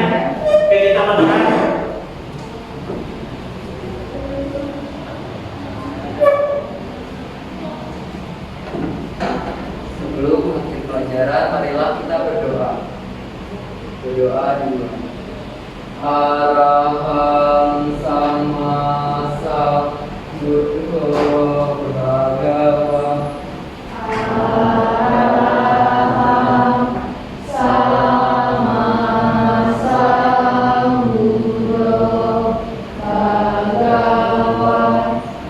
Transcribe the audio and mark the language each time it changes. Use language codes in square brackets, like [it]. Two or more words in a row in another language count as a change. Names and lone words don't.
[id] Oke, kita berdoa. Sebelum mengikuti pelajaran, marilah kita berdoa. Berdoa dulu. [pi] Araham sama sambuddho bhagava. Araham sama sambuddho bhagava.